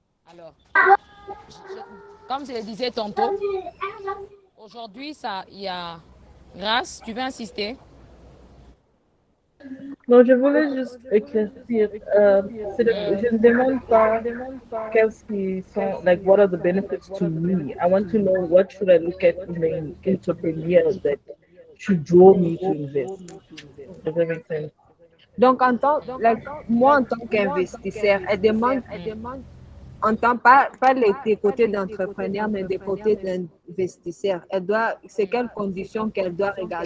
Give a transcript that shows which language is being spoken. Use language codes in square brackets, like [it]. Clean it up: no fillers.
[fr] Alors, comme je le disais tantôt, aujourd'hui, il y a Grâce, tu veux insister? Non, je voulais juste éclaircir. Je ne demande pas qu'est-ce qui sont, [en] like, what are the benefits to me? I want to know what should I look at in an entrepreneur that should draw me to invest. Does that make sense? [fr] Donc, moi, en tant qu'investisseur, elle demande, en tant pas des côtés d'entrepreneur, mais des côtés d'investisseur. C'est quelles conditions qu'elle doit regarder?